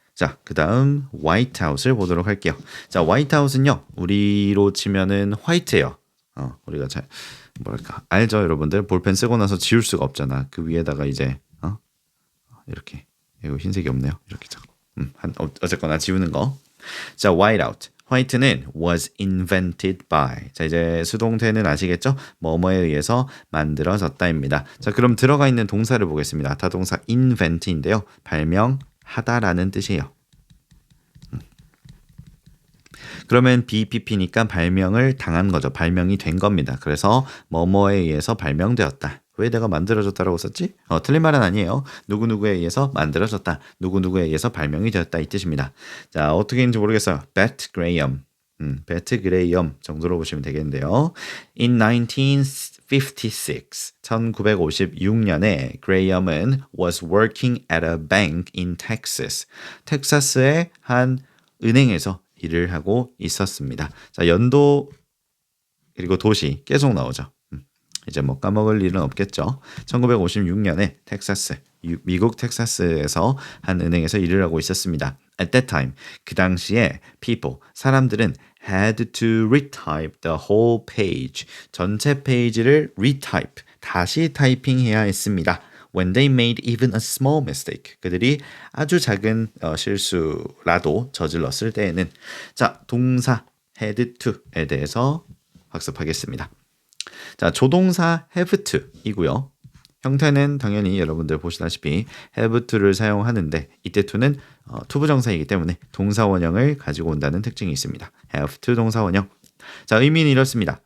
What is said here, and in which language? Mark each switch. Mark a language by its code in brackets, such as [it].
[ko] 자, 그 다음 White House를 보도록 할게요. 자, White House는요, 우리로 치면은 화이트예요. 우리가 잘 뭐랄까 알죠, 여러분들? 볼펜 쓰고 나서 지울 수가 없잖아. 그 위에다가 이제 이렇게 이거 흰색이 없네요. 이렇게 어쨌거나 지우는 거. [en] 자, white out. [ko] 화이트는 [en] was invented by. [ko] 자, 이제 수동태는 아시겠죠? 뭐뭐에 의해서 만들어졌다입니다. 자, 그럼 들어가 있는 동사를 보겠습니다. 타동사 invent인데요. 발명하다라는 뜻이에요. 그러면 BPP니까 발명을 당한 거죠. 발명이 된 겁니다. 그래서 뭐뭐에 의해서 발명되었다. 왜 내가 만들어졌다라고 썼지? 틀린 말은 아니에요. 누구누구에 의해서 만들어졌다. 누구누구에 의해서 발명이 되었다 이 뜻입니다. 자, 어떻게 있는지 모르겠어요. 베트 그레이엄. 베트 그레이엄 정도로 보시면 되겠는데요. [en] In 1956, [ko] 1956년에 그레이엄은 [en] was working at a bank in Texas. [ko] 텍사스의 한 은행에서 일을 하고 있었습니다. 자, 연도 그리고 도시 계속 나오죠. 이제 뭐 까먹을 일은 없겠죠. 1956년에 텍사스, 미국 텍사스에서 한 은행에서 일을 하고 있었습니다. [en] At that time, [ko] 그 당시에 [en] people, [ko] 사람들은 [en] had to retype the whole page. [ko] 전체 페이지를 retype, 다시 타이핑해야 했습니다. [en] When they made even a small mistake. [ko] 그들이 아주 작은 실수라도 저질렀을 때에는 자, 동사 had to에 대해서 학습하겠습니다. 자, 조동사 have to 이고요. 형태는 당연히 여러분들 보시다시피 have to를 사용하는데 이때 to는 투부정사이기 때문에 동사 원형을 가지고 온다는 특징이 있습니다. have to 동사 원형. 자, 의미는 이렇습니다.